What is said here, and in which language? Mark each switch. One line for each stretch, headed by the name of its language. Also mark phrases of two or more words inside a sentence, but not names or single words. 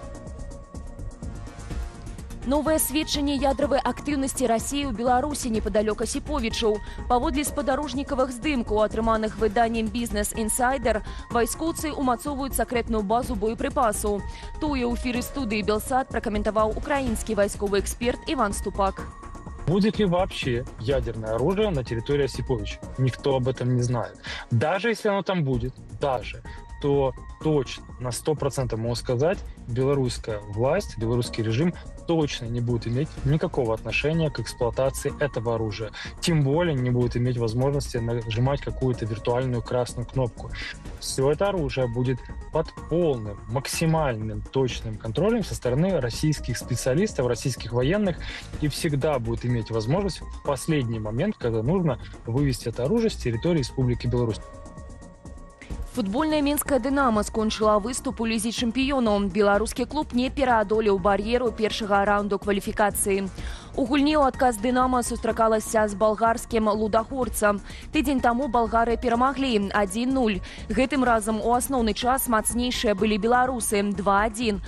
Belarusian: Новае сведчанне ядравай актыўнасці Расіі ў Беларусі непадалёк Асіповічаў. Паводле спадарожнікавых здымкаў, атрыманых выданнем «Бізнес Інсайдер», вайскоўцы ўмацоўваюць сакрэтную базу боепрыпасаў. Тое ў эфіры студыі «Белсат» пракаментаваў украінскі вайсковы эксперт Іван Ступак.
Russian: Будет ли вообще ядерное оружие на территории Осиповича? Никто об этом не знает. Даже если оно там будет, то точно, на 100% могу сказать, белорусская власть, белорусский режим точно не будет иметь никакого отношения к эксплуатации этого оружия. Тем более не будет иметь возможности нажимать какую-то виртуальную красную кнопку. Все это оружие будет под полным, максимальным, точным контролем со стороны российских специалистов, российских военных, и всегда будет иметь возможность в последний момент, когда нужно, вывести это оружие с территории Республики Беларусь.
Belarusian: Футбольная мінская «Дынамо» скончыла выступ у лізе чэмпіёнаў. Беларускі клуб не пераадолеў бар'еру першага раунду кваліфікацыі. У гульні ў адказ «Дынамо» сустракалася з балгарскім «Лудагорцам». Тыдзень таму болгары перамаглі 1-0. Гэтым разам у асноўны час мацнейшыя былі беларусы 2-1.